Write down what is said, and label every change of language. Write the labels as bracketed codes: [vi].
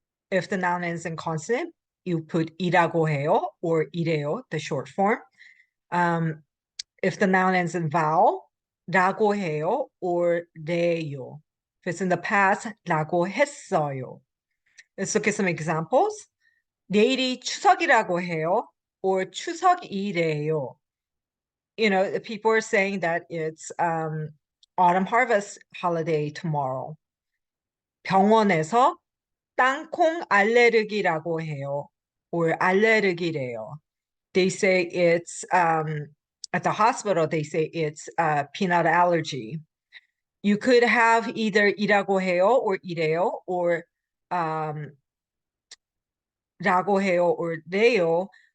[en] If the noun ends in consonant, you put [ko] 이라고 해요 [en] or [ko] 이래요, [en] the short form. If the noun ends in vowel, [ko] 라고 해요 [en] or [ko] 래요. [en] If it's in the past, [ko] 라고 했어요. [en] Let's look at some examples. [ko] 내일이 추석이라고 해요 or 추석이래요. [en] You know, people are saying that it's autumn harvest holiday tomorrow. [ko] 병원에서 땅콩 알레르기라고 해요, or 알레르기래요. [en] They say it's at the hospital. They say it's peanut allergy. You could have either [ko] 이라고 해요 [en] or [ko] 이래요, [en] or [ko] 라고 해요 [en] or [ko] 래요.